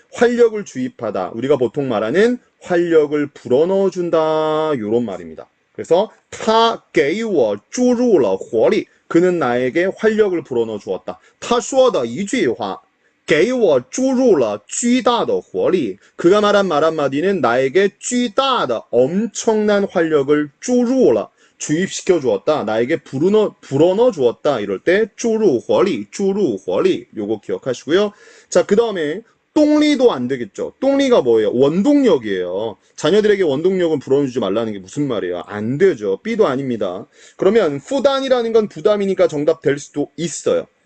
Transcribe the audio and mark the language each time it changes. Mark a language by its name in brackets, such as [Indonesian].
[Korean] 활력을 주입하다. 우리가 보통 말하는 활력을 불어넣어준다. 이런 말입니다. 그래서 [Chinese] 他给我注入了活力 [Korean] 그는 나에게 활력을 불어넣어 주었다. [Chinese] 他说的一句话给我注入了巨大的活力 [Korean] 그가 말한 말 한마디는 나에게 巨大的 엄청난 활력을 注入了 주입시켜 주었다. 나에게 불어넣어 주었다. 이럴 때 注入活力 요거 기억하시고요. 자, 그 다음에 똥리도 안 되겠죠. 똥리가 뭐예요? 원동력이에요. 자녀들에게 원동력은 불어주지 말라는 게 무슨 말이에요? 안 되죠. B도 아닙니다. 그러면 부담이라는 건 부담이니까 정답 될 수도 있어요.